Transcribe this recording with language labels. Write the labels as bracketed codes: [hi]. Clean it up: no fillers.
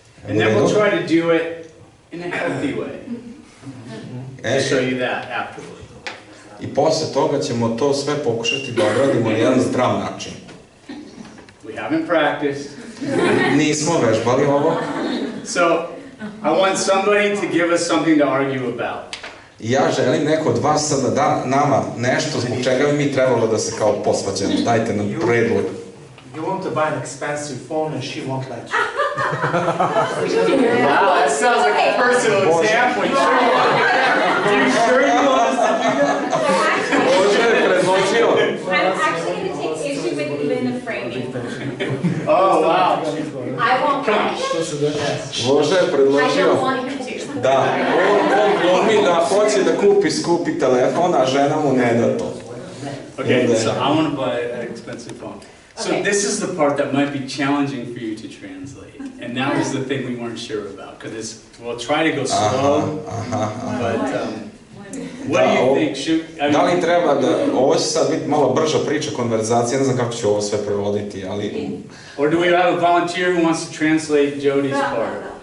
[en] And then we'll try to do it in a healthy way. I'll show you that afterwards. [sr] I posle toga ćemo to sve pokušati da odradimo na jedan zdrav način. [en] We haven't practiced. [sr] Nismo vežbali ovo. [en] So, I want somebody to give us something to argue about. [sr] I ja želim neko od vas sad da da nama nešto zbog čega bi mi trebalo da se kao posvađamo. Dajte nam predlog. [en] You want to buy an expensive phone and she won't let you. Wow, that sounds like a personal example. You sure you want us to do that? [sr] Bože je predložio. [en] I'm actually going to take issue with even the framing. Oh, wow. I won't pray. [sr] Bože je [en] I [sr] predložio [en] don't want him to. [sr] da on glumi da hoće da kupi skupi telefon, a žena mu ne da to. [en] Okay, so I want to buy an expensive phone. So Okay. this is the part that might be challenging for you to translate. And that was the thing we weren't sure about. Because we'll try to go slow, but what do you think? [sr] Da li treba da, ovo će sad biti malo brža priča, konverzacija, ne znam kako ću ovo sve prevoditi, ali... [en] Or do we have a volunteer who wants to translate Jody's part?